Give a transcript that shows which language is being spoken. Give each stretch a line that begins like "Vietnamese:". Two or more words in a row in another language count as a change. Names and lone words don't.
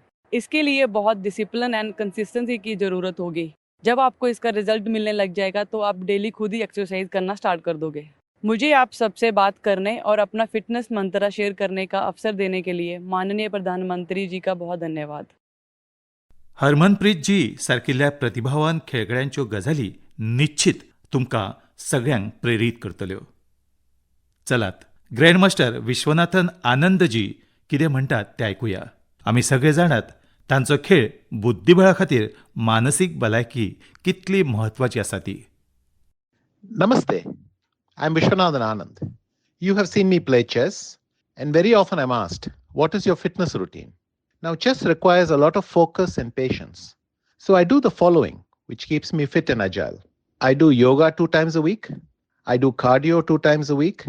Hindi: इसके लिए बहुत
English: discipline and consistency
Hindi: की ज़रूरत होगी. जब आपको इसका रिजल्ट मिलने लग जाएगा तो आप डेली खुद ही एक्सरसाइज करना स्टार्ट कर दोगे. मुझे आप सबसे बात करने और अपना फिटनेस मंत्र शेयर करने का अवसर देने के लिए माननीय प्रधानमंत्री जी का बहुत धन्यवाद.
Konkani: हरमनप्रीत जी सारकिल्ल्या प्रतिभावान खेळगड्यांच्यो गजाली निश्चित तुमकां सगळ्यांक प्रेरीत करतल्यो. चलात, ग्रँडमास्टर विश्वनाथन आनंद जी कितें म्हणटात तें आयकुया. आमी सगळे जाणात तांचो खेळ बुद्धीबळा खातीर मानसीक भलायकी कितली म्हत्वाची आसा ती.
English: Namaste. I'm Vishwanathan Anand. You have seen me play chess, and very often I'm asked, what is your fitness routine? Now, chess requires a lot of focus and patience. So I do the following, which keeps me fit and agile. I do yoga 2 times a week. I do cardio 2 times a week.